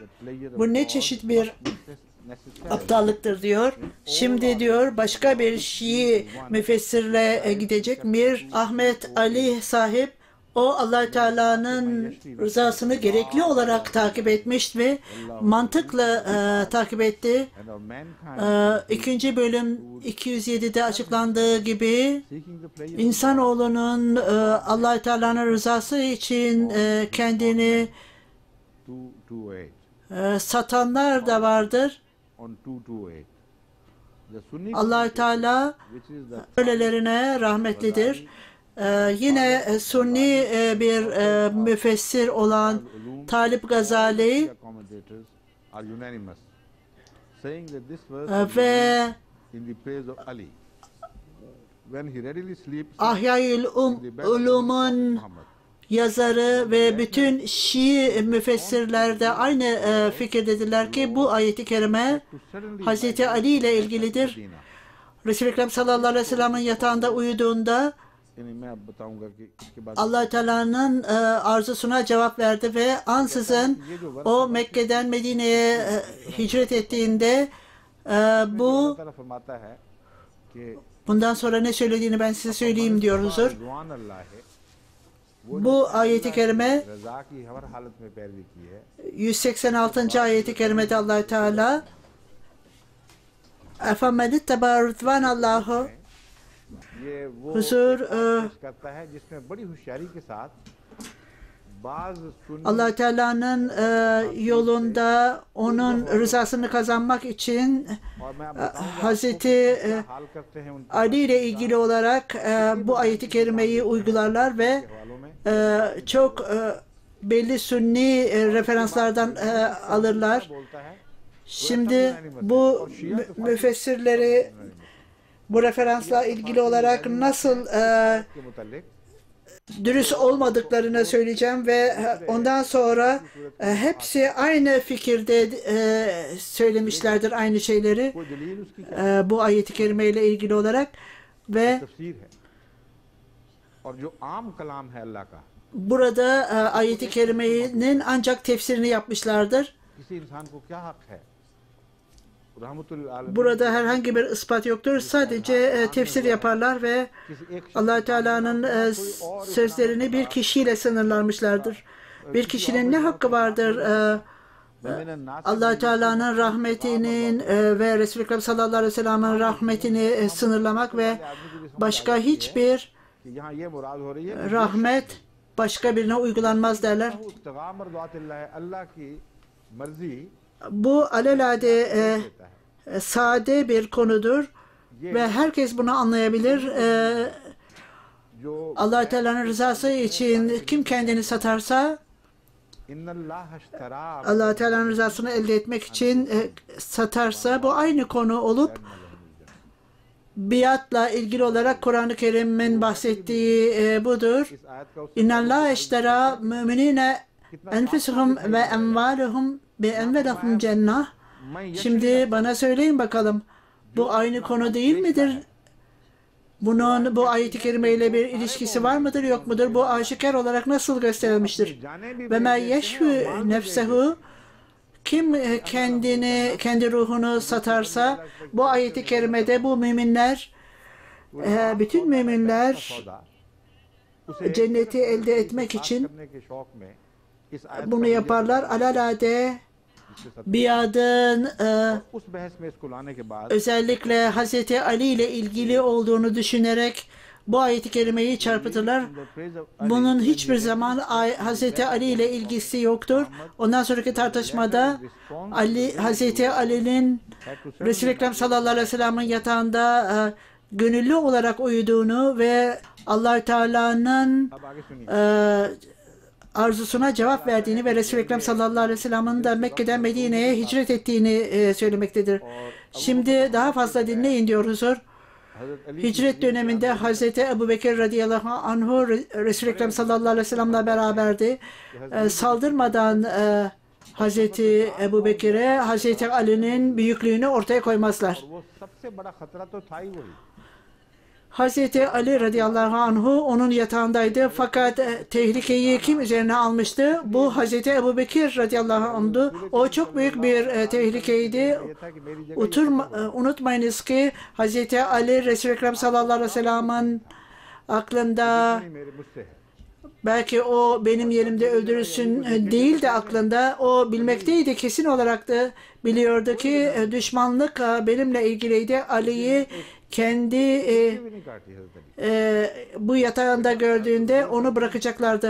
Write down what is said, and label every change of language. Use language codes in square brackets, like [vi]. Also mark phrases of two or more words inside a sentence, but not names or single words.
[tr] Bu ne çeşit bir aptallıktır diyor. Şimdi diyor başka bir Şii müfessirle gidecek. Mir Ahmet Ali sahip O Allah Teala'nın rızasını gerekli olarak takip etmiş ve mantıkla takip etti. [en] and of mankind [tr] İkinci bölüm 207'de açıklandığı gibi [en] seeking the pleasure [tr] insanoğlunun Allah Teala'nın rızası için kendini 228 satanlar da vardır. [en] on 228. The Sunni Allah Teala which is the [tr] öylelerine rahmetlidir. Yine Sunni bir müfessir olan Talip Gazali [en] commentators are unanimous, saying that this verse is [tr] ve [en] in the praise of Ali. When he readily sleeps [tr] Ahya'ül [en] in the bed of [tr] Ulum'un [en] Muhammad. [tr] yazarı ve bütün Şii müfessirler de aynı fikirdedirler ki bu ayeti kerime [en] To suddenly [tr] Hazreti Ali ile ilgilidir. [en] Medina. [tr] Resul-i Ekrem [ar] صلى الله عليه وسلم'in [tr] yatağında uyuduğunda [ur] یعنی میں اب بتاؤں گا کہ اس کے بعد [tr] Allah Teala'nın arzusuna cevap verdi ve ansızın o Mekke'den Medine'ye hicret ettiğinde bu [ur] اللہ تعالیٰ فرماتا ہے کہ [tr] bundan sonra ne söylediğini ben size söyleyeyim diyor huzur. [ur] رضوان اللہ ہے [tr] Bu ayeti kerime [ur] رضا کی ہر حالت میں پیروی کی ہے [tr] 186. ayeti kerimede Allah Teala Efemedit tebarrütvan Allahu [ur] یہ وہ [tr] huzur [ur] پیش کرتا ہے جس میں بڑی ہوشیاری کے ساتھ بعض سنی [tr] Allah Teala'nın yolunda onun rızasını kazanmak için [ur] اور میں اب بتاؤں گا [tr] Hazreti [ur] حال کرتے ہیں ان کے [tr] Ali ile ilgili olarak bu ayeti kerimeyi uygularlar ve [ur] حوالوں میں [tr] çok belli sünni referanslardan alırlar. [ur] بولتا ہے [tr] Şimdi bu müfessirleri bu referansla ilgili olarak nasıl [ur] کے متعلق [tr] dürüst olmadıklarını söyleyeceğim ve ondan sonra hepsi aynı fikirde söylemişlerdir aynı şeyleri [ur] کوئی دلیل اس کی [tr] bu ayeti kerime ile ilgili olarak ve [ur] تفسیر ہے اور جو عام کلام ہے اللہ کا [tr] burada ayeti kerimenin ancak tefsirini yapmışlardır. [ur] کسی انسان کو کیا حق ہے [ar] رحمة للعالمين [tr] Burada herhangi bir ispat yoktur. Sadece tefsir yaparlar ve [ur] کسی ایک [tr] Allah Teala'nın sözlerini bir kişiyle sınırlanmışlardır. Bir kişinin ne hakkı vardır? Allah Teala'nın rahmetinin ve Resul-i Ekrem [ar] صلى الله عليه وسلم'in [tr] rahmetini sınırlamak ve başka hiçbir [ur] کہ یہاں یہ مراد ہو رہی ہے [tr] rahmet başka birine uygulanmaz derler. [ar] ابتغاء مرضات الله [ur] اللہ کی مرضی [tr] Bu alelade sade bir konudur ve herkes bunu anlayabilir. [ur] جو [tr] Allah Teala'nın rızası için kim kendini satarsa [ar] إن الله اشترى [tr] Allah Teala'nın rızasını elde etmek için satarsa bu aynı konu olup biatla ilgili olarak Kur'an-ı Kerim'in bahsettiği budur. [ur] اس آیت کا [ar] إن الله اشترى مؤمنين أنفسهم وأموالهم بأن لهم الجنة. [tr] Şimdi bana söyleyin bakalım. Bu aynı konu değil midir? Bunun bu ayet-i kerime ile bir ilişkisi var mıdır yok mudur? Bu aşikar olarak nasıl gösterilmiştir? Ve [ar] من يشري نفسه [tr] kim kendi ruhunu satarsa bu ayet-i kerimede bu müminler bütün müminler cenneti elde etmek için [ur] کرنے کے شوق میں اس آیت [tr] bunu yaparlar. Alelade biadın [ur] اس بحث میں اس کو لانے کے بعد [tr] özellikle Hazreti Ali ile ilgili olduğunu düşünerek bu ayet-i kerimeyi çarpıtırlar. Bunun hiçbir zaman Hazreti Ali ile ilgisi yoktur. Ondan sonraki tartışmada Hazreti Ali'nin Resul-i Ekrem [ar] صلى الله عليه وسلم'in [tr] yatağında gönüllü olarak uyuduğunu ve Allah Teala'nın [ur] اب آگے سنیے [tr] arzusuna cevap verdiğini ve Resul-i Ekrem [ar] صلى الله عليه وسلم'in [tr] de Mekke'den Medine'ye hicret ettiğini söylemektedir. Şimdi daha fazla dinleyin diyor huzur. [ur] حضرت علی [tr] Hicret döneminde Hazreti Ebu Bekir [ar] رضي الله عنه [tr] Resul-i Ekrem [ar] صلى الله عليه وسلم'le [tr] beraberdi. Saldırmadan Hazreti Ebu Bekir'e Hazreti Ali'nin büyüklüğünü ortaya koymazlar. [ur] اور وہ سب سے بڑا خطرہ تو تھا ہی وہی [tr] Hazreti Ali [ar] رضي الله عنه [tr] onun yatağındaydı fakat tehlikeyi kim üzerine almıştı? Bu Hazreti Ebu Bekir [ar] رضي الله عنه. [tr] O çok büyük bir tehlikeydi. [ur] یہ تھا کہ میری جگہ [tr] Unutmayınız ki Hazreti Ali Resul-i Ekrem [ar] صلى الله عليه وسلم'in [tr] aklında [ur] میرے مجھ سے [tr] belki o benim yerimde öldürülsün değil de aklında, o bilmekteydi, kesin olarak da biliyordu ki düşmanlık benimle ilgiliydi. Ali'yi kendi bu yatağında gördüğünde onu bırakacaklardı.